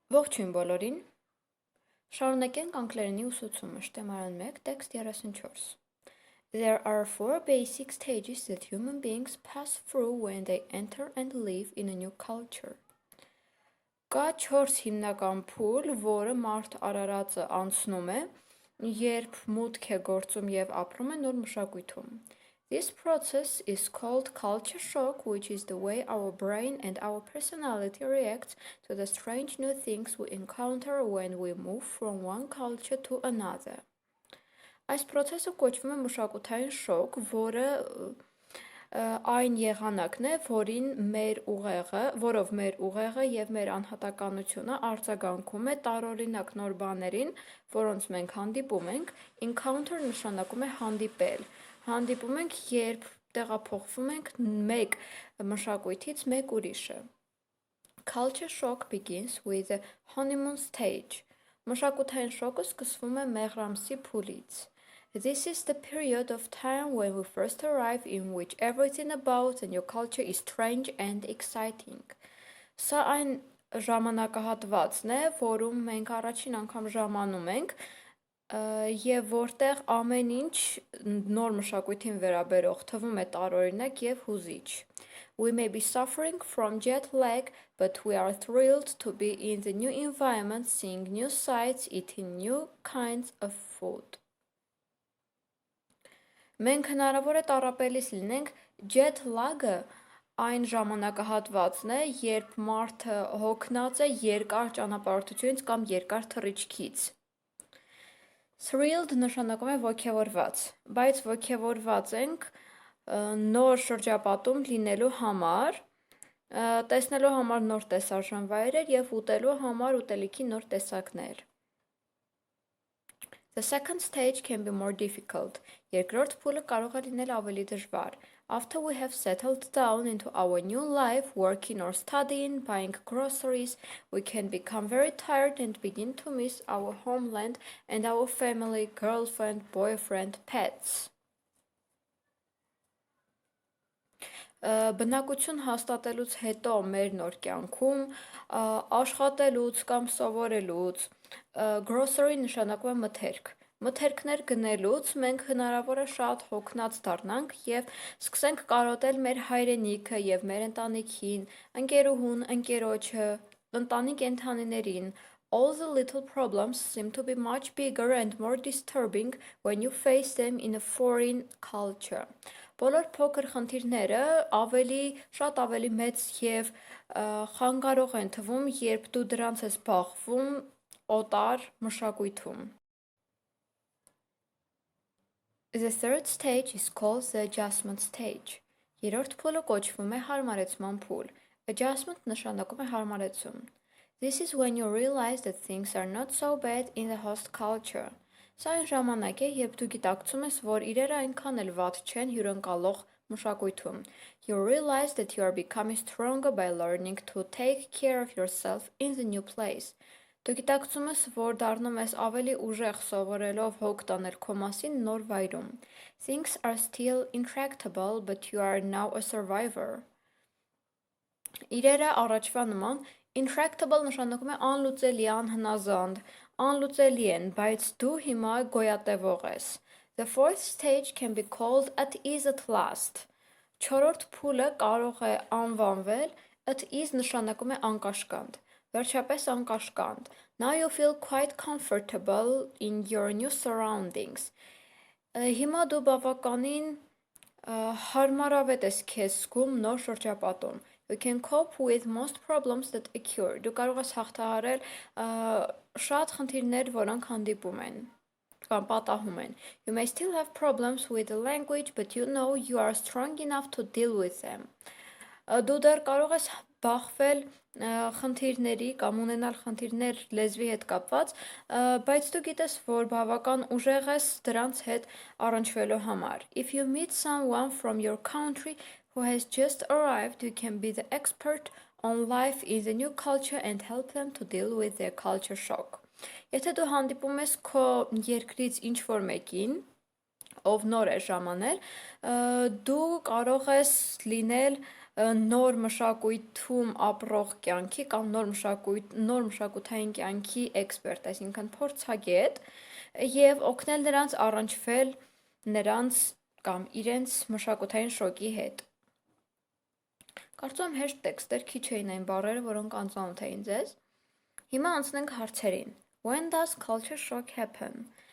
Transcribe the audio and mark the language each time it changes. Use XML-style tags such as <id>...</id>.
<hy>Ողջույն բոլորին։ Շարունակենք անգլերենի ուսուցումը, Շտեմարան 1, տեքստ 34։</hy> <en>There are four basic stages that human beings pass through when they enter and live in a new culture.</en> <hy>Կա 4 հիմնական փուլ, որը մարդ արարածը անցնում է, երբ մուտք է գործում եւ ապրում է նոր մշակույթում.</hy> <en>This process is called culture shock, which is the way our brain and our personality reacts to the strange new things we encounter when we move from one culture to another.</en> <hy>Այս process-ը կոչվում է մշակութային շոկ, որը այն եղանակն է, որով մեր ուղեղը եւ մեր անհատականությունը արձագանքում է տարօրինակ նոր բաներին, որոնց մենք հանդիպում ենք. encounter նշանակում է հանդիպել. Հանդիպում ենք, երբ տեղափոխվում ենք մեկ մշակույթից մեկ ուրիշը.</hy> <en>Culture shock begins with the honeymoon stage.</en> <hy>Մշակութային շոկը սկսվում է մեղրամսի փուլից.</hy> <en>This is the period of time when we first arrive in which everything about the new culture is strange and exciting.</en> <hy>Սա այն ժամանակահատվածն է, որում մենք առաջին անգամ ժամանում ենք, եւ որտեղ ամեն ինչ նոր մշակույթին վերաբերող թվում է տարօրինակ եւ հուզիչ.</hy> <en>We may be suffering from jet lag, but we are thrilled to be in the new environment, seeing new sights, eating new kinds of food.</en> <hy>Մենք հնարավոր է տառապելիս լինենք. jet lag-ը այն ժամանակահատվածն է, երբ մարդը հոգնած է երկար ճանապարհորդությունից կամ երկար թռիչքից. Thrilled նշանակում է ոգևորված, բայց ոգևորված ենք նոր շրջապատում լինելու համար, տեսնելու համար նոր տեսարժան վայրեր եւ ուտելու համար ուտելիքի նոր տեսակներ.</hy> <en>The second stage can be more difficult.</en> <hy>Երկրորդ փուլը կարող է լինել ավելի դժվար.</hy> <en>After we have settled down into our new life, working or studying, buying groceries, we can become very tired and begin to miss our homeland and our family, girlfriend, boyfriend, pets.</en> <hy>Բնակություն հաստատելուց հետո մեր նոր կյանքում, աշխատելուց կամ սովորելուց, grocery նշանակում է մթերք. Մթերքներ գնելուց մենք հնարավոր է շատ հոգնած դառնանք եւ սկսենք կարոտել մեր հայրենիքը եւ մեր ընտանիքին, ընկերուհուն, ընկերոջը, ընտանի կենդանիներին.</hy> <en>All the little problems seem to be much bigger and more disturbing when you face them in a foreign culture.</en> <hy>Բոլոր փոքր խնդիրները շատ ավելի մեծ եւ խանգարող են թվում, երբ դու դրանց ես բախվում օտար մշակույթում.</hy> <en>The third stage is called the adjustment stage.</en> <hy>Երրորդ փուլը կոչվում է հարմարեցման փուլ. Adjustment նշանակում է հարմարեցում.</hy> <en>This is when you realize that things are not so bad in the host culture.</en> <hy>Սա այն ժամանակ է, երբ դու գիտակցում ես, որ իրերը այնքան էլ վատ չեն հյուրընկալող մշակույթում.</hy> <en>You realize that you are becoming stronger by learning to take care of yourself in the new place.</en> <hy>Դու գիտակցում ես, որ դառնում ես ավելի ուժեղ սովորելով հոգ տանել քո մասին նոր վայրում.</hy> <en>Things are still intractable, but you are now a survivor.</en> <hy>Իրերը առաջվա նման intractable նշանակում է անլուծելի, անհնազանդ, անլուծելի են, բայց դու հիմա գոյատևող ես.</hy> <en>The fourth stage can be called at ease at last.</en> <hy>Չորրորդ փուլը կարող է անվանվել</hy> <en>at ease</en> <hy>նշանակում է անկաշկանդ. Վերջապես անկաշկանդ.</hy> <en>Now you feel quite comfortable in your new surroundings.</en> <hy>Հիմա դու բավականին հարմարավետ ես քեզ զգում նոր շրջապատում.</hy> <en>You can cope with most problems that occur.</en> <hy>Դու կարող ես հաղթահարել շատ խնդիրներ, որոնք հանդիպում են կամ պատահում են.</hy> <en>You may still have problems with the language, but you know you are strong enough to deal with them.</en> <hy>Դու դեռ կարող ես բախվել խնդիրների կամ ունենալ խնդիրներ լեզվի հետ կապված, բայց դու գիտես, որ բավական ուժեղ ես դրանց հետ առնչվելու համար.</hy> <en>If you meet someone from your country who has just arrived, you can be the expert on life in the new culture and help them to deal with their culture shock.</en> <hy>Եթե դու հանդիպում ես քո երկրից ինչ-որ մեկին, ով նոր է ժամանել, դու կարող ես լինել նոր մշակույթում ապրող կյանքի կամ նոր մշակութային կյանքի էքսպերտ, այսինքն փորձագետ, եւ օգնել նրանց առնչվել նրանց կամ իրենց մշակութային շոկի հետ։ Կարծում եմ հեշտ տեքստ էր, քիչ էին այն բառերը, որոնք անծանոթ էին ձեզ։ Հիմա անցնենք հարցերին։</hy> <en>When does culture shock happen?</en>